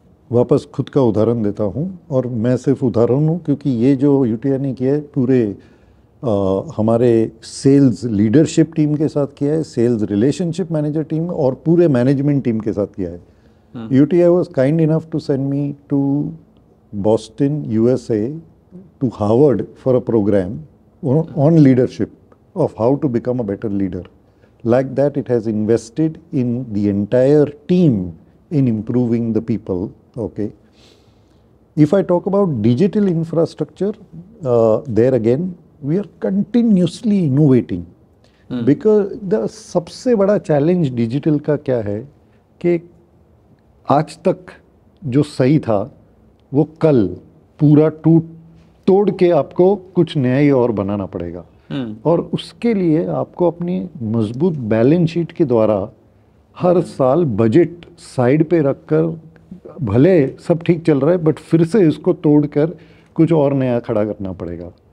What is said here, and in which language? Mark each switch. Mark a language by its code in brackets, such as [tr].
[hi] वापस खुद का उदाहरण देता हूँ, और मैं सिर्फ उदाहरण हूँ क्योंकि ये जो यूटीआई ने किया है पूरे हमारे सेल्स लीडरशिप टीम के साथ किया है, सेल्स रिलेशनशिप मैनेजर टीम और पूरे मैनेजमेंट टीम के साथ किया है. [en] UTI was kind enough to send me to Boston USA to Harvard for a programme on leadership of how to become a better leader. Like that, it has invested in the entire team in improving the people. Okay. If I talk about digital infrastructure, there again, we are continuously innovating. Because the [hi] सबसे बड़ा challenge digital का क्या है कि आज तक जो सही था वो कल पूरा तोड़ के आपको कुछ नया ही और बनाना पड़ेगा. और उसके लिए आपको अपनी मजबूत बैलेंस शीट के द्वारा हर साल बजट साइड पे रखकर, भले सब ठीक चल रहा है बट फिर से इसको तोड़कर कुछ और नया खड़ा करना पड़ेगा.